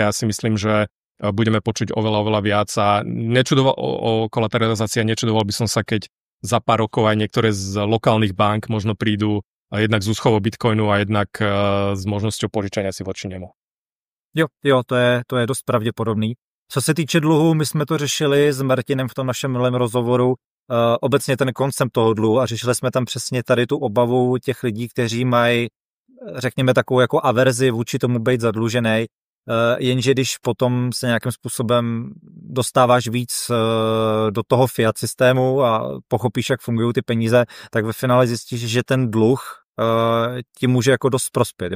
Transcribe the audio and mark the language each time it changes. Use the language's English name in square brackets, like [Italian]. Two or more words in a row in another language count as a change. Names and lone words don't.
[Slovak] Ja si myslím, že budeme počuť oveľa viac a o kolateralizácii nečudoval by som sa, keď za pár rokov aj niektoré z lokálnych bank možno prídu jednak z úschovou Bitcoinu a jednak s možnosťou požičania si voči nemu. [Czech] Jo, to je dost pravděpodobný. Co se týče dluhu, my jsme to řešili s Martinem v tom našem milém rozhovoru, obecně ten koncept toho dluhu, a řešili jsme tam přesně tady tu obavu těch lidí, kteří mají, řekněme, takovou jako averzi vůči tomu být zadlužený. Jenže když potom se nějakým způsobem dostáváš víc do toho fiat systému a pochopíš, jak fungují ty peníze, tak ve finále zjistíš, že ten dluh ti může jako dost prospět.